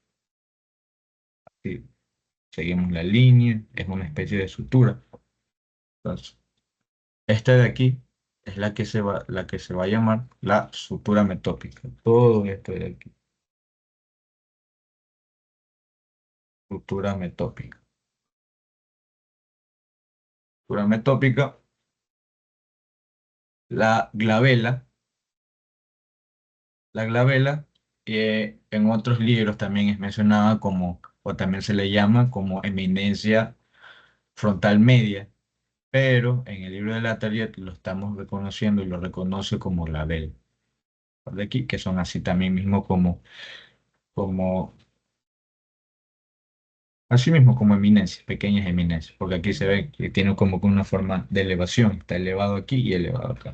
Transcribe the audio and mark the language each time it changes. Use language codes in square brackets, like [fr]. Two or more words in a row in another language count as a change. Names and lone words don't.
[es] Si seguimos la línea, es una especie de sutura. Entonces, esta de aquí es la que se va a llamar la sutura metópica. Todo esto de aquí, sutura metópica. Sutura metópica, la glabela, la glabela, en otros libros también es mencionada como, o también se le llama como eminencia frontal media, pero en el libro de la Tariet lo estamos reconociendo y lo reconoce como glabela. De aquí, que son así también mismo como así mismo como eminencias, pequeñas eminencias, porque aquí se ve que tiene como que una forma de elevación, está elevado aquí y elevado acá.